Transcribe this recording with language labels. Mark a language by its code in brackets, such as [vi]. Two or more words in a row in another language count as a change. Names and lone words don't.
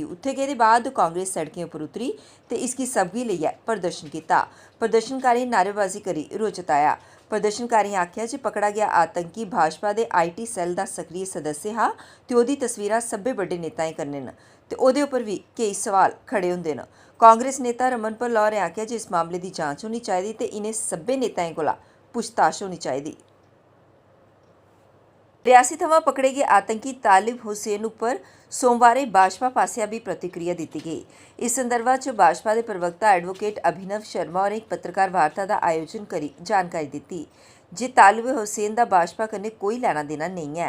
[doi] उत्थे गेदे बाद कांग्रेस सड़कें उप्पर उतरी ते इसगी सबगी लेइयै प्रदर्शन कीता। प्रदर्शनकारियें नारेबाजी करी रोष जताया। प्रदर्शनकारियें आखेआ जे पकड़ा गेआ आतंकी भाजपा दे IT सैल्ल दा सक्रिय सदस्य हा ते ओह्दी तस्वीरां सब्भै बड्डे नेताएं कन्नै न ते ओह्दे उप्पर बी केईं सवाल खड़े होंदे न। कांग्रेस नेता रमन भल्ला होरें आखेआ जे इस मामले दी जांच होनी चाहिदी ते इ'नें सब्भै नेताएं कोला पुछताछ होनी चाहिदी। रियासी थमां पकड़े गे आतंकी तालिब हुसैन उप्पर सोमवारें भाजपा पासेआ भी प्रतिक्रिया दित्ती गेई। इस संदर्भा च भाजपा दे प्रवक्ता एडवोकेट अभिनव शर्मा होरें इक पत्रकार वार्ता दा आयोजन करी जानकारी दित्ती जे तालिब हुसैन दा भाजपा कन्नै कोई लैना देना नेईं ऐ।